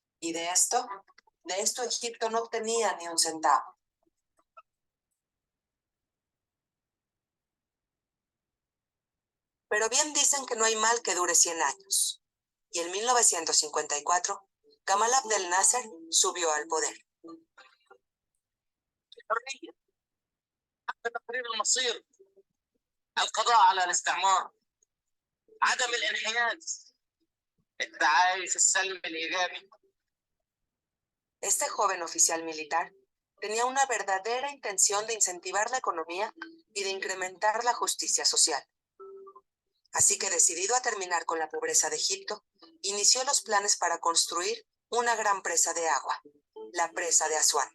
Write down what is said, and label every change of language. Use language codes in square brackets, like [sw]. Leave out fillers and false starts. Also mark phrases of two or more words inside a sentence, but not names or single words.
[es] Y de esto De esto Egipto no obtenía ni un centavo. Pero bien dicen que no hay mal que dure 100 años. Y en 1954, Gamal Abdel Nasser subió al poder. [ar] تقرير المصير، القضاء على الاستعمار، عدم الانحياز، التعايش السلمي الإيجابي. [es] Este joven oficial militar tenía una verdadera intención de incentivar la economía y de incrementar la justicia social. Así que, decidido a terminar con la pobreza de Egipto, inició los planes para construir una gran presa de agua, la presa de Asuán.